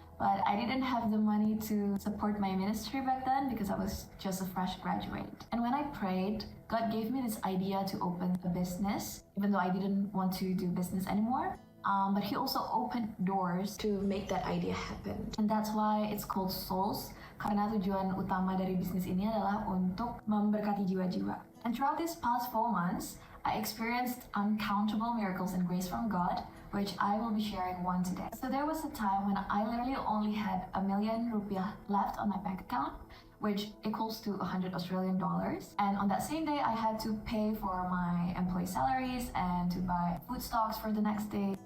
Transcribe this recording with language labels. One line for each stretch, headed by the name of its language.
English: But I didn't have the money to support my ministry back then because I was just a fresh graduate. And when I prayed, God gave me this idea to open a business, even though I didn't want to do business anymore. But He also opened doors to make that idea happen. And that's why it's called Souls,
Indonesian: karena tujuan utama dari bisnis ini adalah untuk memberkati jiwa-jiwa.
English: And throughout these past 4 months, I experienced uncountable miracles and grace from God, which I will be sharing one today. So there was a time when I literally only had ₱1 million left on my bank account, which equals to 100 Australian dollars. And on that same day, I had to pay for my employee salaries and to buy food stocks for the next day.